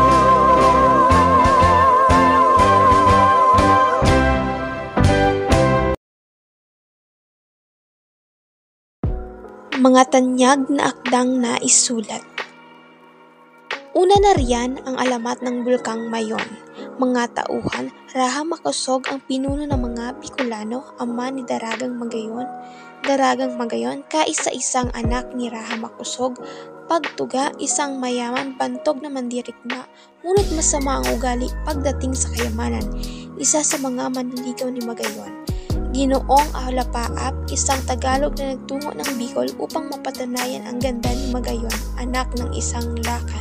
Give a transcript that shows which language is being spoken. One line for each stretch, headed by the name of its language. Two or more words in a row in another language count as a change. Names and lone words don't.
Filipino: Mga tanyag na akdang naisulat. Una na riyan ang alamat ng Bulkang Mayon. Mga tauhan, Raha Makosog ang pinuno ng mga Bicolano, ama ni Daragang Magayon. Daragang Magayon, kaisa-isang anak ni Raha Makosog. Pagtuga, isang mayaman, bantog na mandirigma, ngunit masama ang ugali pagdating sa kayamanan. Isa sa mga manliligaw ni Magayon. Ginoong Ahlapaap, isang Tagalog na nagtungo ng Bicol upang mapatunayan ang ganda ni Magayon, anak ng isang lakan.